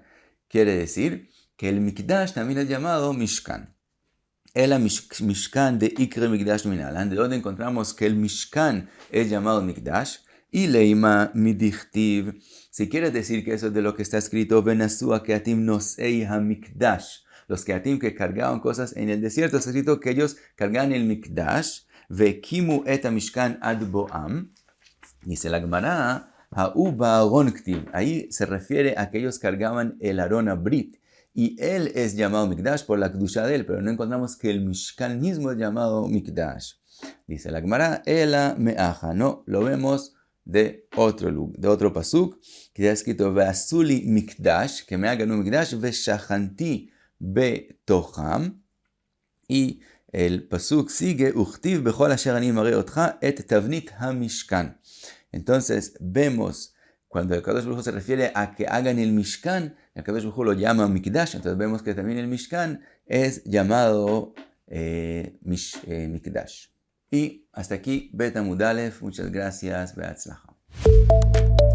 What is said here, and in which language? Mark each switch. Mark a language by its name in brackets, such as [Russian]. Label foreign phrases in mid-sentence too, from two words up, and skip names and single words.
[Spanish] Quiere decir que el Mikdash también es llamado Mishkan. El Mishkan de [Hebrew] איקרי מקדש מנלן, [Spanish] de donde encontramos que el Mishkan es llamado Mikdash, y [Hebrew] לימא מדכתיב, [Spanish] si quiere decir que eso es de lo que está escrito, [Hebrew] ונסעו הקהתים נושאי המקדש, [Spanish] los keatim que cargaban cosas en el desierto, está escrito que ellos cargaban el Mikdash, [Hebrew] והקימו את המשכן עד באם. [Spanish] Dice la Gemara, [Hebrew] ההוא בארון כתיב. [Spanish] Ahí se refiere a que ellos cargaban el [Hebrew] ארון הברית. [Spanish] Y él es llamado Mikdash por la kedusha de él, pero no encontramos que el Mishkan mismo es llamado Mikdash. Dice la Gemara, [Hebrew] אלא מהכא. [Spanish] No, lo vemos de otro pasuk, que está escrito, [Hebrew] ועשו לי מקדש, [Spanish] que me hagan un Mikdash, [Hebrew] ושכנתי בתוכם. [Spanish] Y el pasuk sigue, [Hebrew] וכתיב ככל אשר אני מראה אותך את תבנית המשכן. [Spanish] Entonces vemos, cuando el [Hebrew] הקדוש ברוך הוא [Spanish] se refiere a que hagan el Mishkan, el [Hebrew] הקדוש ברוך הוא [Spanish] lo llama Mikdash, entonces vemos que también el Mishkan es llamado Mikdash. Y hasta aquí, [Hebrew] ב עמוד א, [Spanish] muchas gracias, Be'atzlacha.